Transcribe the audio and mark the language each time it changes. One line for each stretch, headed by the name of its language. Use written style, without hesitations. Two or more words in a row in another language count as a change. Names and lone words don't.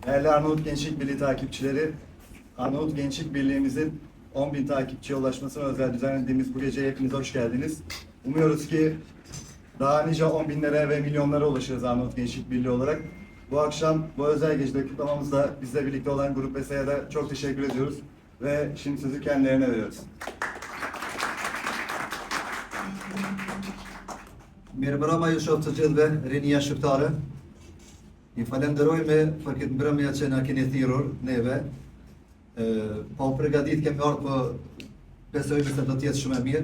Turkish: Değerli Arnavut Gençlik Birliği takipçileri, Arnavut Gençlik Birliğimizin 10.000 takipçiye ulaşmasına özel düzenlediğimiz bu geceye hepiniz hoş geldiniz. Umuyoruz ki daha nice 10.000'lere ve milyonlara ulaşırız Arnavut Gençlik Birliği olarak. Bu akşam bu özel gecede kutlamamızda bizle birlikte olan Grup Vesa'ya da çok teşekkür ediyoruz ve şimdi sözü kendilerine veriyoruz.
Albanian: Mirëmbrëma ju shoh të gjithëve, rinia shqiptare. I falenderojmë për këtë mbrëmje që na keni thirrur neve. Pa u përgatit kemi ardhur, po besojmë se do të jetë shumë e mirë.